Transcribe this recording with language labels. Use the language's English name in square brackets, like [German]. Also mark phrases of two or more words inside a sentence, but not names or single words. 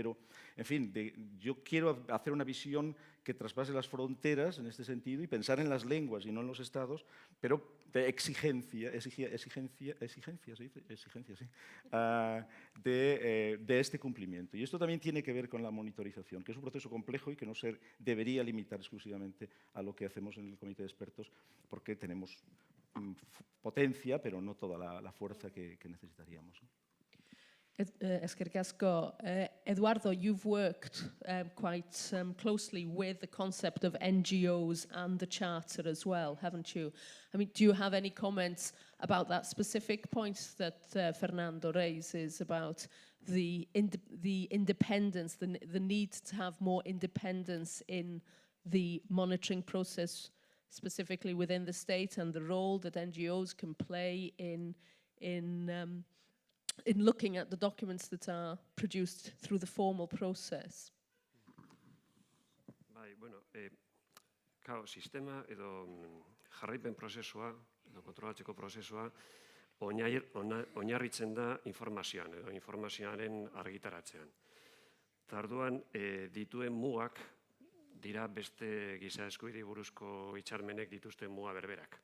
[Spanish] Pero, en fin, yo quiero hacer una visión que traspase las fronteras en este sentido y pensar en las lenguas y no en los estados, pero de exigencia, sí, de este cumplimiento. Y esto también tiene que ver con la monitorización, que es un proceso complejo y que no se debería limitar exclusivamente a lo que hacemos en el Comité de Expertos, porque tenemos potencia, pero no toda la fuerza que necesitaríamos, ¿no? [Basque] Eskerrik asko. [English] Eduardo, you've worked quite closely with the concept of NGOs and the Charter as well, haven't you? I mean, do you have any comments about that specific point that Fernando raises about the independence, the need to have more independence in the monitoring process, specifically within the state, and the role that NGOs can play in looking at the documents that are produced through the formal process? [Basque] Bai, bueno, sistema edo jarraipen prozesua, edo kontrolatzeko prozesua, oinarritzen da informazioan, edo informazioaren argitaratzean. Tarduan, dituen mugak dira beste giza eskubidei buruzko hitzarmenek dituzten muga berberak.